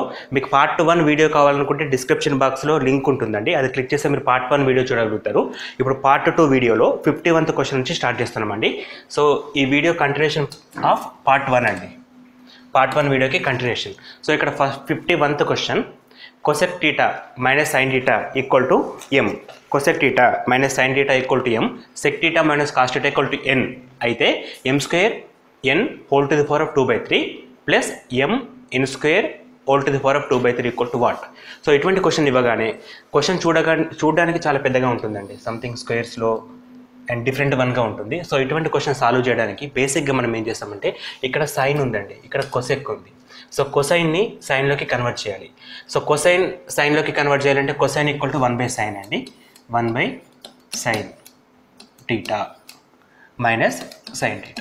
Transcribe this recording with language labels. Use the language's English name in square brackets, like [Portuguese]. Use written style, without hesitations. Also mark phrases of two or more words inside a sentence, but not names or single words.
[Telugu] మీకు [English] part 1 video [Telugu] కావాలనుకుంటే [English] description box-lo [Telugu] లింక్ ఉంటుందండి, అది క్లిక్ చేస్తే మీరు [English] part 1 video [Telugu] చూడగలుగుతారు. ఇప్పుడు [English] part 2 video-lo 51th question [Telugu] నుంచి స్టార్ట్ చేస్తున్నామండి. సో ఈ [English] video continuation of part 1 [Telugu] అండి, [English] part 1 video-ki continuation. [Telugu] సో ఇక్కడ [English] 51th question, cosec theta minus sin theta equal to m. cosec theta minus sin theta equal to m, sec theta minus cos theta equal to n అయితే m square n whole to the power of 2/3 plus m n square whole to the power of 2/3 equal to what? [Telugu] సో ఇటువంటి క్వశ్చన్ ఇవ్వగానే క్వశ్చన్ చూడడానికి చాలా పెద్దగా ఉంటుందండి, [English] something squares-lo and different one-ga [Telugu] ఉంటుంది. సో ఇటువంటి [English] question solve [Telugu] చేయడానికి బేసిక్గా మనం ఏం చేస్తామంటే, ఇక్కడ సైన్ ఉందండి, ఇక్కడ కొసెక్ ఉంది. సో [English] cosine-ni sine-loki convert [Telugu] చేయాలి. సో [English] cosine sine-loki convert [Telugu] చేయాలంటే [English] cosine equal to 1/sin [Telugu] అండి, [English] 1/sin theta minus sine theta.